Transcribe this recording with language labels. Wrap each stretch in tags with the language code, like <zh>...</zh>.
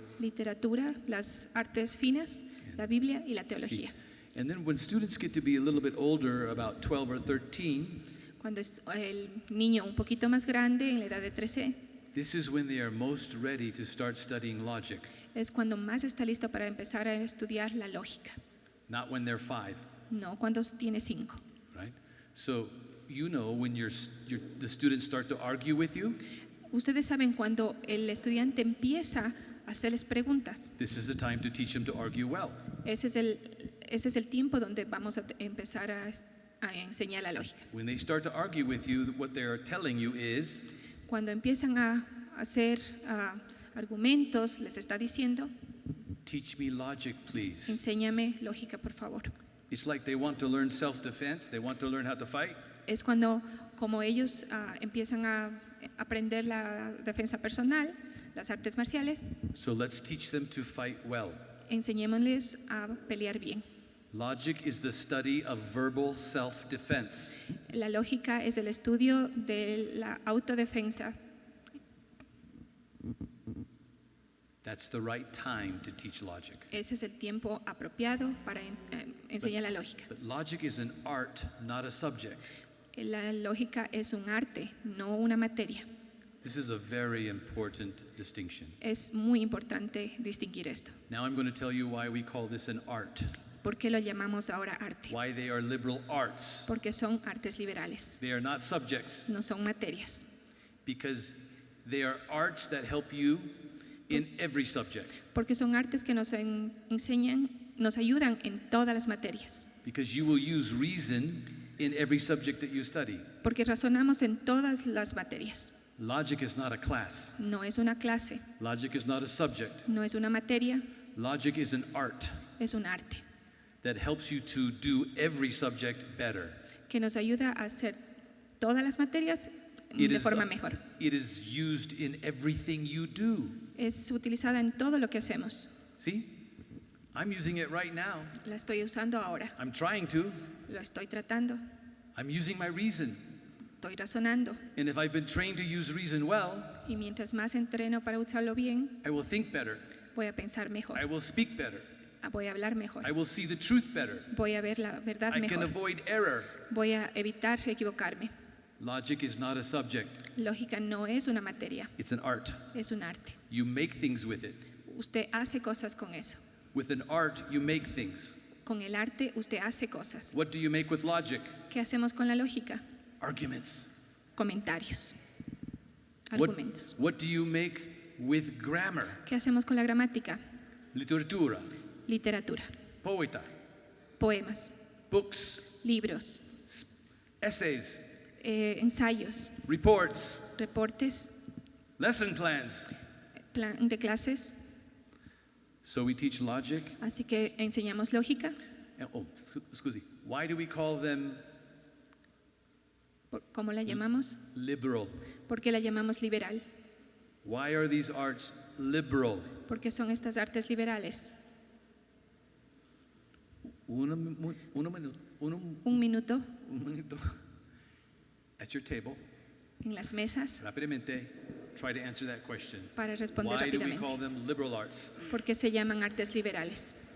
<es>literatura, las artes finas, la Biblia y la teología.</es> <en>And then when students get to be a little bit older, about 12 or 13,</en> <es>Cuando es el niño un poquito más grande, en la edad de 13,</es> <en>this is when they are most ready to start studying logic,</en> <es>es cuando más está listo para empezar a estudiar la lógica,</es> <en>not when they're 5,</en> <es>no cuando tiene 5.</es> <en>right? So you know when the students start to argue with you,</en> <es>Ustedes saben cuando el estudiante empieza a hacerles preguntas.</es> <en>this is the time to teach them to argue well.</en> <es>Ese es el tiempo donde vamos a empezar a enseñar la lógica.</es> <en>When they start to argue with you, what they are telling you is,</en> <es>Cuando empiezan a hacer argumentos, les está diciendo,</es> <en>teach me logic, please.</en> <es>enséñame lógica, por favor.</es> <en>It's like they want to learn self-defense, they want to learn how to fight.</en> <es>Es cuando, como ellos empiezan a aprender la defensa personal, las artes marciales,</es> <en>So let's teach them to fight well.</en> <es>enseñémosles a pelear bien.</es> <en>Logic is the study of verbal self-defense.</en> <es>La lógica es el estudio de la autodefensa.</es> <en>That's the right time to teach logic.</en> <es>Ese es el tiempo apropiado para enseñar la lógica.</es> <en>But logic is an art, not a subject.</en> <es>La lógica es un arte, no una materia.</es> <en>This is a very important distinction.</en> <es>Es muy importante distinguir esto.</es> <en>Now I'm going to tell you why we call this an art,</en> <es>¿Por qué lo llamamos ahora arte?</es> <en>why they are liberal arts.</en> <es>Porque son artes liberales,</es> <en>They are not subjects,</en> <es>no son materias.</es> <en>because they are arts that help you in every subject.</en> <es>Porque son artes que nos enseñan, nos ayudan en todas las materias.</es> <en>Because you will use reason in every subject that you study.</en> <es>Porque razonamos en todas las materias.</es> <en>Logic is not a class.</en> <es>No es una clase,</es> <en>Logic is not a subject.</en> <es>no es una materia,</es> <en>Logic is an art</en> <es>es un arte</es> <en>that helps you to do every subject better.</en> <es>que nos ayuda a hacer todas las materias</es> <en>It</en> <es>de</es> <en>is,</en> <es>forma mejor.</es> <en>it is used in everything you do.</en> <es>Es utilizada en todo lo que hacemos.</es> <en>See? I'm using it right now.</en> <es>La estoy usando ahora,</es> <en>I'm trying to.</en> <es>lo estoy tratando,</es> <en>I'm using my reason.</en> <es>estoy razonando.</es> <en>And if I've been trained to use reason well,</en> <es>Y mientras más entreno para usarlo bien,</es> <en>I will think better.</en> <es>voy a pensar mejor,</es> <en>I will speak better.</en> <es>voy a hablar mejor,</es> <en>I will see the truth better.</en> <es>voy a ver la verdad</es> <en>I can</en> <es>mejor,</es> <en>avoid error.</en> <es>voy a evitar equivocarme.</es> <en>Logic is not a subject.</en> <es>Lógica no es una materia,</es> <en>It's an art.</en> <es>es un arte.</es> <en>You make things with it.</en> <es>Usted hace cosas con eso.</es> <en>With an art, you make things.</en> <es>Con el arte usted hace cosas.</es> <en>What do you make with logic?</en> <es>¿Qué hacemos con la lógica?</es> <en>Arguments.</en> <es>Comentarios,</es> <en>What,</en> <es>argumentos.</es> <en>what do you make with grammar?</en> <es>¿Qué hacemos con la gramática? Literatura, Literatura, poeta, poemas,</es> <en>books,</en> <es>libros,</es> <en>essays,</en> <es>ensayos,</es> <en>reports,</en> <es>reportes,</es> <en>lesson plans.</en> <es>plan de clases.</es> <en>So we teach logic.</en> <es>Así que enseñamos lógica.</es> <en>Scusi. Why do we call them</en> <es>¿Cómo la llamamos?</es> <en>liberal?</en> <es>¿Por qué la llamamos liberal?</es> <en>Why are these arts liberal?</en> <es>Porque son estas artes liberales. Un minuto</es> <en>minuto. At your table,</en> <es>en las mesas</es> <en>rápidamente, try to answer that question.</en> <es>para responder</es> <en>Why do we</en> <es>rápidamente.</es> <en>call them liberal arts?</en> <es>¿Por qué se llaman artes liberales?</es>